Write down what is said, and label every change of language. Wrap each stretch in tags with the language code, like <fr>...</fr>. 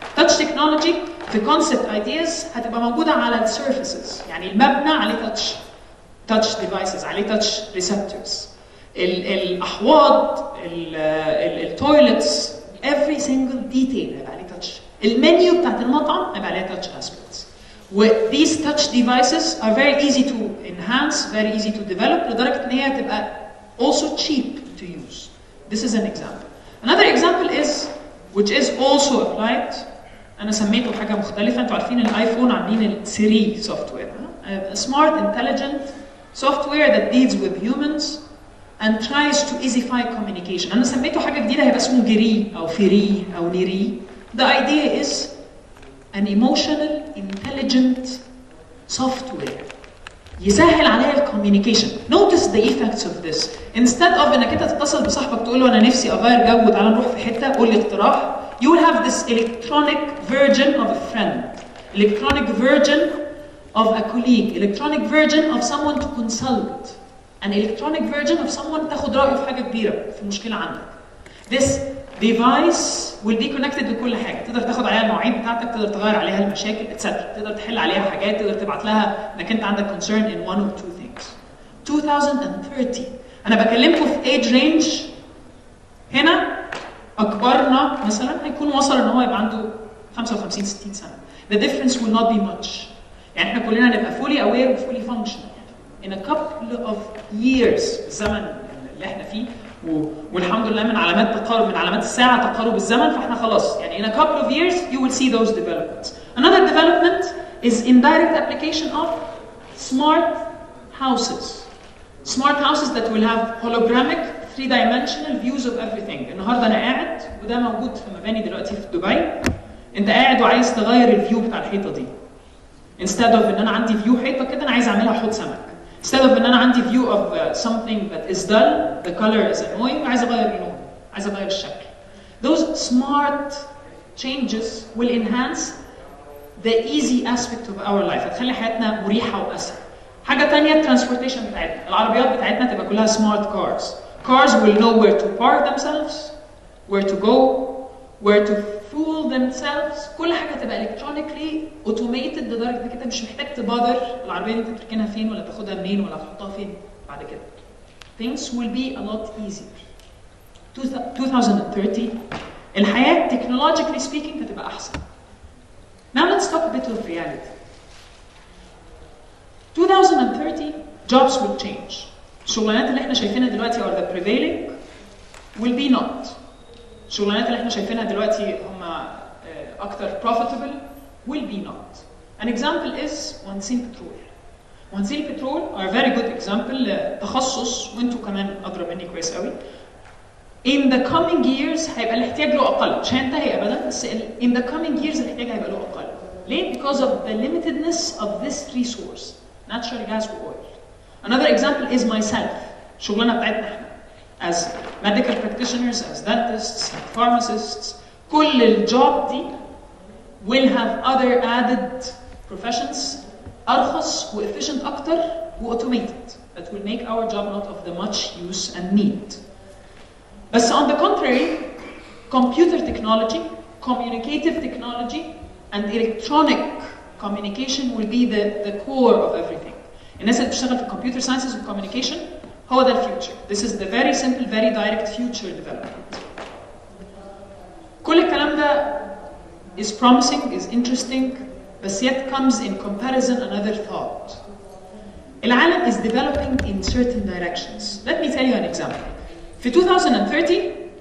<en>Touch technology</en> <ar>في</ar> <en>concept ideas</en> <ar>هتبقى موجودة على ال surfaces. يعني المبنى عليه touch devices عليه touch receptors. الاحواض التويلتس</ar> <en>every single detail</en> <ar>هيبقى عليه touch. المنيو بتاعت المطعم هيبقى عليه</ar> <en>touch aspects. و these touch devices are very easy to enhance, very easy to develop</en> <ar>لدرجة ان هي تبقى</ar> <en>also cheap to use. This is an example. Another example is which is also applied.</en> <ar>أنا سميته حاجة مختلفة. أنتوا عارفين الآيفون عاملين ال Siri software.</ar> <en>A smart, intelligent software that deals with humans and tries to easify communication.</en> <ar>أنا سميته حاجة جديدة هيبقى اسمه جري أو فري أو نيري.</ar> <en>The idea is an emotional, intelligent software</en> <ar>يسهل عليها الكوميونيكيشن.</ar> <en>Notice the effects of this. Instead of</en> <ar>إنك أنت تتصل بصاحبك تقول له أنا نفسي أغير جو وتعالى نروح في حتة قول لي اقتراح.</ar> <en>You will have this electronic version of a friend, electronic version of a colleague, electronic version of someone to consult. An electronic version of someone</en> <ar>تاخد رأيه في حاجة كبيرة في مشكلة عندك.</ar> <en>This device will be connected</en> <ar>لكل حاجة. تقدر تاخد عليها المواعيد بتاعتك، تقدر تغير عليها المشاكل etc. تقدر تحل عليها حاجات، تقدر تبعت لها انك انت عندك</ar> <en>concern in one or two things.</en> <ar>2030 أنا بكلمكم في</ar> <en>age range</en> <ar>هنا أكبرنا مثلا هيكون وصل إن هو يبقى عنده 55 60 سنة.</ar> <en>The difference will not be much.</en> <ar>يعني احنا كلنا نبقى</ar> <en>fully aware</en> <ar>و</ar> <en>fully functional. In a couple of years</en> <ar>الزمن اللي احنا فيه والحمد لله من علامات تقارب من علامات الساعة تقارب الزمن فاحنا خلاص يعني</ar> <en>in a couple of years you will see those developments. Another development is indirect application of smart houses. Smart houses that will have hologramic three-dimensional views of everything.</en> <ar>النهارده انا قاعد وده موجود في مباني دلوقتي في دبي. انت قاعد وعايز تغير الفيو بتاع الحيطة دي.</ar> <en>Instead of</en> <ar>ان انا عندي فيو حيطة كده انا عايز اعملها حوض سمك.</ar> <en>Instead of ان انا عندي view of something that is dull, the color is annoying,</en> <ar>عايز اغير اللون، عايز اغير الشكل.</ar> <en>Those smart changes will enhance the easy aspect of our life،</en> <ar>هتخلي حياتنا مريحه واسهل. حاجه ثانيه الترانسبورتيشن بتاعتنا، العربيات بتاعتنا تبقى كلها سمارت كارز.</ar> <en>Cars will know where to park themselves, where to go, where to fuel themselves.</en> <ar>كل حاجه تبقى</ar> <en>electronically automated</en> <ar>لدرجه انك انت مش محتاج تبادر العربيه دي انت تركنها فين ولا تاخدها منين ولا تحطها فين بعد كده.</ar> <en>Things will be a lot easier. 2030 الحياه technologically speaking</en> <ar>هتبقى احسن.</ar> <en>Now let's talk a bit of reality. 2030 jobs will change.</en> <ar>الشغلانات اللي احنا شايفينها دلوقتي</ar> <en>are the prevailing will be not.</en> <ar>الشغلانات اللي احنا شايفينها دلوقتي هم اكتر profitable</ar> <en>will be not. An example is مهندسين بترول.</en> <ar>مهندسين البترول</ar> <en>are a very good example</en> <ar>تخصص وانتوا كمان ادرى مني كويس قوي.</ar> <en>In the coming years</en> <ar>هيبقى الاحتياج له اقل، مش هينتهي ابدا بس in the coming years الاحتياج هيبقى له اقل.</ar> <en>ليه؟ Because of the limitedness of this resource, natural gas or oil. Another example is myself.</en> <ar>الشغلانه بتاعتنا احنا</ar> <en>as medical practitioners, as dentists, as pharmacists.</en> <ar>كل الجوب دي</ar> <en>will have other added professions ارخص وefficient اكتر وautomated that will make our job not of the much use and need. But on the contrary, computer technology, communicative technology, and electronic communication will be the core of everything.</en> <ar>الناس اللي بتشتغل في</ar> <en>computer sciences and communication</en> <ar>هو ده الفيوتشر.</ar> <en>This is the very simple, very direct future development.</en> <ar>كل الكلام ده</ar> <en>is promising, is interesting, but yet comes in comparison another thought. العالم is developing in certain directions. Let me tell you an example.</en> <ar>في 2030</ar>